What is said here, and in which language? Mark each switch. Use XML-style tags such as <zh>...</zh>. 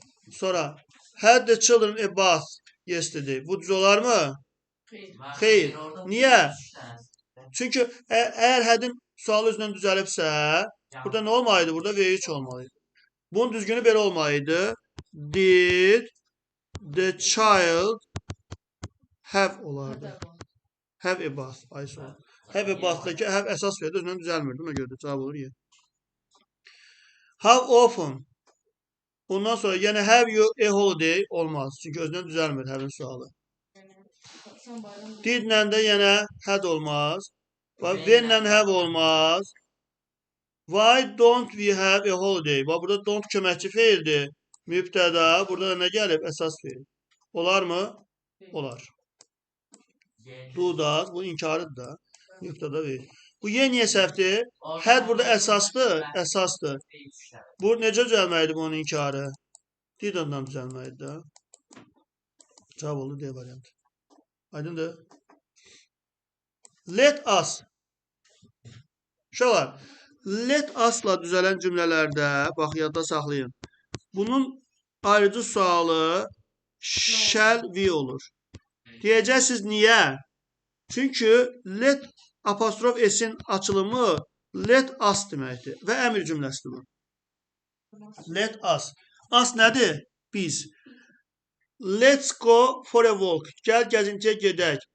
<az>Sonra</az> <en>had the children a bath yesterday.</en> <az>Bu düz olar mı? Xeyr. Niyə? Çünki əgər had'in sualı özündən düzəlibsə, burada nə olmalıydı? Burada V3 olmalıydı. Bunun düzgünü belə olmalıydı.</az> <en>Did the child have</en> <az>olardı. Have a bath. Ay sonra. Have a bath'dakı have əsas feildir, özündən düzəlmirdi. Ona görə də cavab olur ya. How often? Ondan sonra yenə</az> <en>have you a holiday</en> <az>olmaz. Çünki özündən düzəlmir have'in sualı. Didlə də yenə had olmaz. When'lə have olmaz.</az> <en>Why don't we have a holiday?</en> <az>Burada don't köməkçi feildir. Mübtəda. Burada da nə gəlib? Əsas feil. Olar mı? Olar. Do does. Bu inkarıdır da. Mübtəda verir. Bu yer niyə səhvdir? Had burada əsasdır. Əsasdır. Bu necə düzəlməlidir bunun inkarı? Didn't-dan düzəlməlidir də. Cavab olur D variantı. Aydındır? Let us. Uşaqlar, let us-la düzələn cümlələrdə, bax, yadda saxlayın. Bunun ayrıcı sualı shall we olur. Deyəcəksiniz, niyə? Çünki let apostrof s-in açılımı let us deməkdir və əmr cümləsidir bu.</az> <en>Let us.</en> <az>Us nədir? Biz.</az> <en>Let's go for a walk.</en> <az>Gəl gəzintiyə gedək.</az>